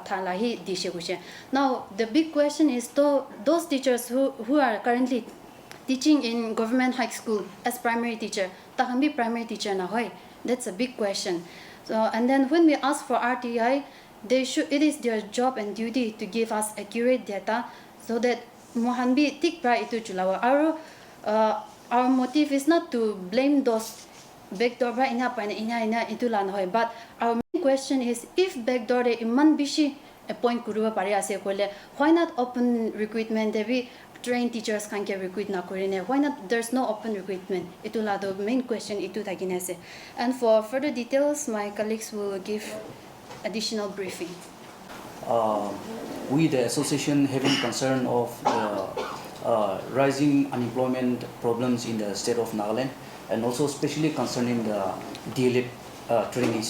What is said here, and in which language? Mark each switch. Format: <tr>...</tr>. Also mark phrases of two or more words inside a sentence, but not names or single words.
<en>Now the big question is, to those teachers who are currently teaching in government high school as primary teacher,</en> <nag>takan be</nag> <en>primary teacher</en> <nag>na hoy?</nag> <en>That's a big question. So, and then when we ask for RTI, it is their job and duty to give us accurate data so that</en> <nag>mohan bi tik pra itu chulawa.</nag> <en>Our motive is not to blame those backdoor</en> <nag>pra ina itulan hoy,</nag> <en>but our main question is, if backdoor</en> <nag>de iman bishi appoint kuruba pare ase kole,</nag> <en>why not open recruitment debi trained teachers can get recruit</en> <nag>na kurine?</nag> <en>Why not there's no open recruitment? Itula the main question</en> <nag>itu taginase.</nag> <en>And for further details, my colleagues will give additional briefing. We, the association, having concern of the rising unemployment problems in the state of Nagaland, and also especially concerning the DLED trainees.</en>